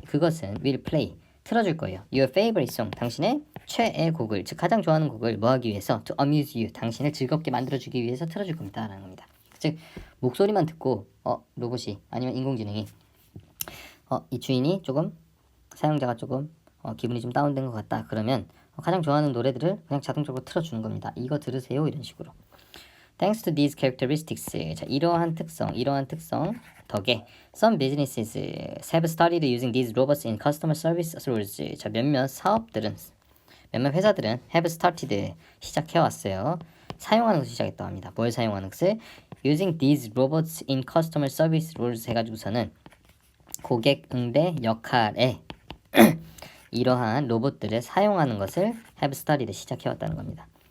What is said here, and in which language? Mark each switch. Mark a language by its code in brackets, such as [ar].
[ko] 그것은 [en] will play, [ko] 틀어줄 거예요. [en] Your favorite song, [ko] 당신의 최애 곡을, 즉 가장 좋아하는 곡을 뭐 하기 위해서 [en] to amuse you, [ko] 당신을 즐겁게 만들어주기 위해서 틀어줄 겁니다 라는 겁니다. 즉 목소리만 듣고 로봇이 아니면 인공지능이 이 주인이 조금, 사용자가 조금 기분이 좀 다운된 것 같다 그러면 가장 좋아하는 노래들을 그냥 자동적으로 틀어주는 겁니다. 이거 들으세요 이런 식으로. [en] Thanks to these characteristics, [ko] 자, 이러한 특성 덕에 [en] some businesses have started using these robots in customer service roles. [ko] 자, 몇몇 회사들은 [en] have started, [ko] 시작해왔어요. 사용하는 것을 시작했다고 합니다. 뭘 사용하는 것을? [en] Using these robots in customer service roles [ko] 해가지고서는 고객 응대 역할에 이러한 로봇들을 사용하는 것을 [en] have started, [ko] 시작해왔다는 겁니다.